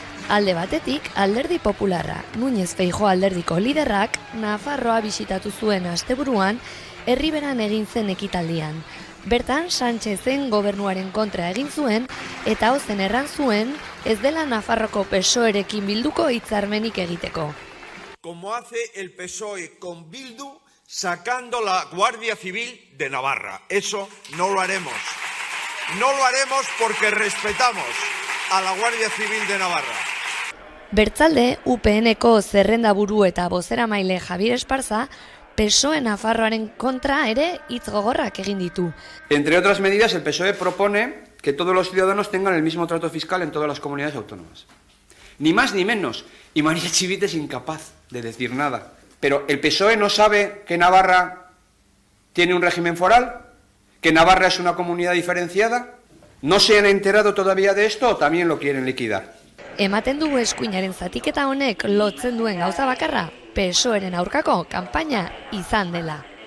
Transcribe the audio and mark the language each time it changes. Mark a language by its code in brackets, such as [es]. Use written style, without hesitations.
[eu] Alde batetik, alderdi popularra, Núñez Feijóo alderdiko liderrak, Nafarroa bisitatu zuen asteburuan, Herriberan egin zen ekitaldian. Bertan, Sánchezen gobernuaren kontra egin zuen, eta ozen erran zuen, ez dela Nafarroko PSOErekin bilduko hitzarmenik egiteko. [es] Como hace el PSOE con Bildu, sacando la Guardia Civil de Navarra. Eso no lo haremos. No lo haremos porque respetamos a la Guardia Civil de Navarra. [eu] Bertzalde, UPNeko zerrendaburu eta bozeramaile Javier Esparza, PSOE Nafarroaren kontra ere hitz gogorrak egin ditu. [es] Entre otras medidas, el PSOE propone que todos los ciudadanos tengan el mismo trato fiscal en todas las comunidades autónomas. Ni más ni menos. Y María Chivite es incapaz de decir nada. Pero ¿el PSOE no sabe que Navarra tiene un régimen foral? ¿Que Navarra es una comunidad diferenciada? ¿No se han enterado todavía de esto o también lo quieren liquidar? [eu] Ematen du eskuinaren zatiketa honek lotzen duen gauza bakarra, PSOEren aurkako kanpaina izan dela.